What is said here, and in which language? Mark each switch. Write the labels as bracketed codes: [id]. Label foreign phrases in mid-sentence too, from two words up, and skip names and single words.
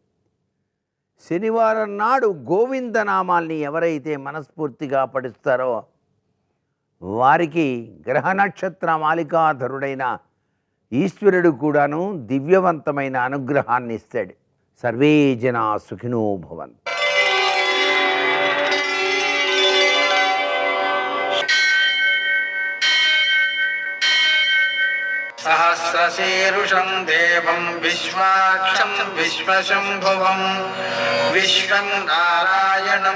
[te] కాబట్టి శనివారం నాడు గోవిందనామాల్ని ఎవరైతే మనస్ఫూర్తిగా పఠిస్తారో వారికి గ్రహ నక్షత్ర మాలికాధరుడైన ఈశ్వరుడు కూడాను దివ్యవంతమైన అనుగ్రహాన్ని ఇస్తాడు. [sa] సర్వే జనా సుఖినో భవంతు. सहस्रशीर्षं देवं विश्वाक्षं विश्वशम्भुवं विश्वं नारायणं